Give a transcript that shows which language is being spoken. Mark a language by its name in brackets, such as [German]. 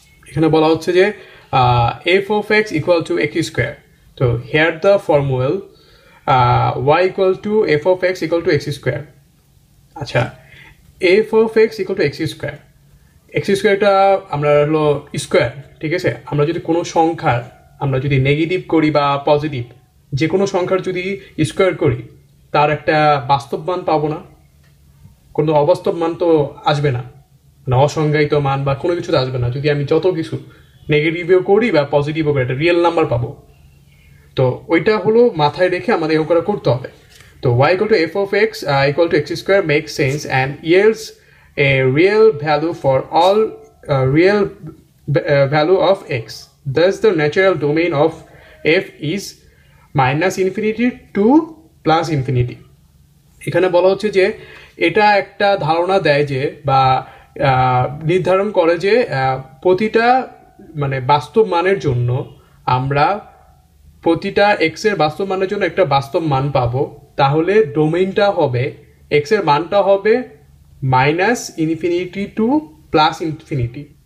[Bangla] এখানে বলা হচ্ছে যে [English] f of x equal to x square. তো here the formula y equal to f of x equal to x square. [Bangla] আচ্ছা, [English] f of x equal to x square, [Bangla] x স্কোয়ারটা আমরা হলো square, ঠিক আছে। আমরা যদি কোনো সংখ্যার আমরা যদি নেগেটিভ করি বা পজিটিভ, যে কোনো সংখ্যার যদি স্কোয়ার করি তার একটা বাস্তব মান পাবো না, কোনো অবাস্তব মান তো আসবে না, মানে অসংজ্ঞায়িত মান বা কোনো কিছু আসবে না। যদি আমি যত কিছু নেগেটিভও করি বা পজিটিভও করি একটা রিয়েল নাম্বার পাবো। তো ওইটা হলো মাথায় রেখে আমাদের এরকম করে করতে হবে। [English] তো y equal to f of x equal to x square makes sense and yields a real value for all real value of x. Thus the natural domain of f is minus infinity to plus infinity. [Bangla] এখানে বলা হচ্ছে যে এটা একটা ধারণা দেয় যে বা নির্ধারণ করে যে প্রতিটা মানে বাস্তব মানের জন্য আমরা প্রতিটা এক্স এর বাস্তব মানের জন্য একটা বাস্তব মান পাবো। তাহলে ডোমেইনটা হবে, এক্স এর মানটা হবে minus infinity two plus infinity.